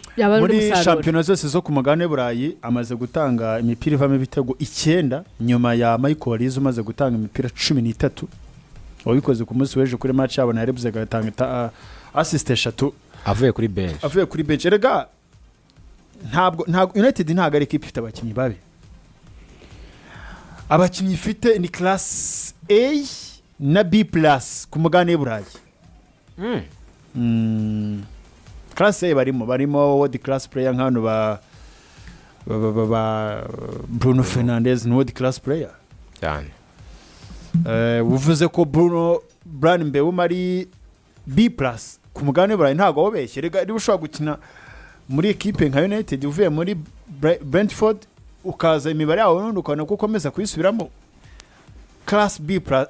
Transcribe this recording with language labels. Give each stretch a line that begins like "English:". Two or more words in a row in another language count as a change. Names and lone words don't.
Kinyarwanda: muri championnat zose zo ku mugabane burayi amaze gutanga imipira ivamo ibitego 9 nyuma ya Michael Olise umaze gutanga imipira 13 wabikoze ku munsi w'ejo kuri match yabo na Leipzig agatanga assist 3 avuye kuri bench erega ntabwo United ntabwo ari ikipe ifite abakinnyi babi abakinnyi ifite ni
English: class A
Kinyarwanda: na B+ ku mugabane burayi
English: class A
Kinyarwanda: barimo
English: world class player
Kinyarwanda: nk'ano ba Bruno Fernandes ni
English: world class player
Kinyarwanda: cyane uvuze ko Bruno Mbewu mari B+ ku mugabane burayi ntabwo wobeshye rega niba ushobora gukina muri equipe nka United uvuye muri Brentford ukaza imibare yawe n'undi ukabona ko ukomeza kuyisubiramo
English: class B+